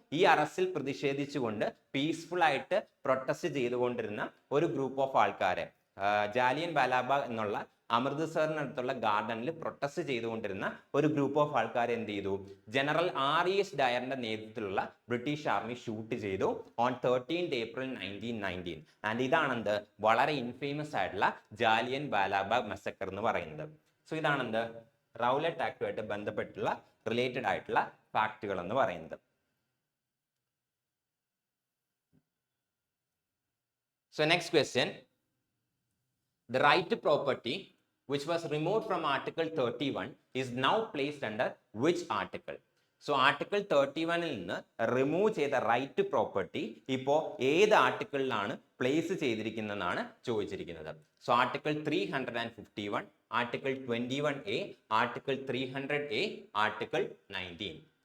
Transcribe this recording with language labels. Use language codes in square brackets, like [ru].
[ml] ഈ അറസ്റ്റിൽ പ്രതിഷേധിച്ചുകൊണ്ട് പീസ്ഫുൾ ആയിട്ട് പ്രൊട്ടസ്റ്റ് ചെയ്തുകൊണ്ടിരുന്ന ഒരു ഗ്രൂപ്പ് ഓഫ് ആൾക്കാരെ, ജാലിയൻ വാലാബാഗ് എന്നുള്ള അമൃത്സറിനടുത്തുള്ള ഗാർഡനിൽ പ്രൊട്ടസ്റ്റ് ചെയ്തുകൊണ്ടിരുന്ന ഒരു ഗ്രൂപ്പ് ഓഫ് ആൾക്കാരെ എന്ത് ചെയ്തു, ജനറൽ RES ഡയറിന്റെ നേതൃത്വത്തിലുള്ള ബ്രിട്ടീഷ് ആർമി ഷൂട്ട് ചെയ്തു [en] On 13 April 1919. [ml] ആൻഡ് ഇതാണെന്ത്, വളരെ ഇൻഫേമസ് ആയിട്ടുള്ള ജാലിയൻ വാലാബാഗ് മസക്കർ എന്ന് പറയുന്നത്. സോ ഇതാണെന്ത്, റൗലറ്റ് ആക്ടുമായിട്ട് ബന്ധപ്പെട്ടുള്ള റിലേറ്റഡ് ആയിട്ടുള്ള ഫാക്ടുകൾ എന്ന് പറയുന്നത്. [en] So next question, the right to property which was removed from Article 31 is now placed under which article? [ml] So Article 31 നിന്ന് റിമൂവ് ചെയ്ത റൈറ്റ് ടു പ്രോപ്പർട്ടി ഇപ്പോൾ ഏത് ആർട്ടിക്കിളിലാണ് പ്ലേസ് ചെയ്തിരിക്കുന്നതെന്നാണ് ചോദിച്ചിരിക്കുന്നത്. [en] So article 351, article 21A, article 300A, article 19.